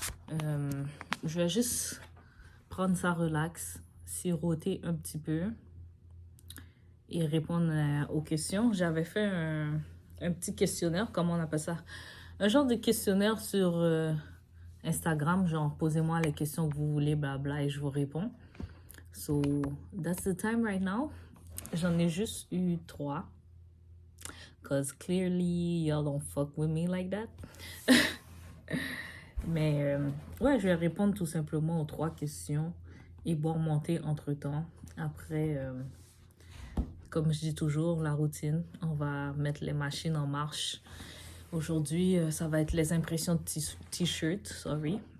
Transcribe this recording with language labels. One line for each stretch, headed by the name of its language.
French: Je vais juste prendre ça relax, siroter un petit peu et répondre aux questions. J'avais fait un petit questionnaire, comment on appelle ça? Un genre de questionnaire sur Instagram, genre posez-moi les questions que vous voulez, blabla, et je vous réponds.
English: So, that's the time right now.
French: J'en ai juste eu 3.
English: Because clearly, y'all don't fuck with me like that.
French: Mais ouais, je vais répondre tout simplement aux 3 questions et boire mon thé entre-temps. Après, comme je dis toujours, la routine. On va mettre les machines en marche. Aujourd'hui, ça va être les impressions de t-shirt, sorry.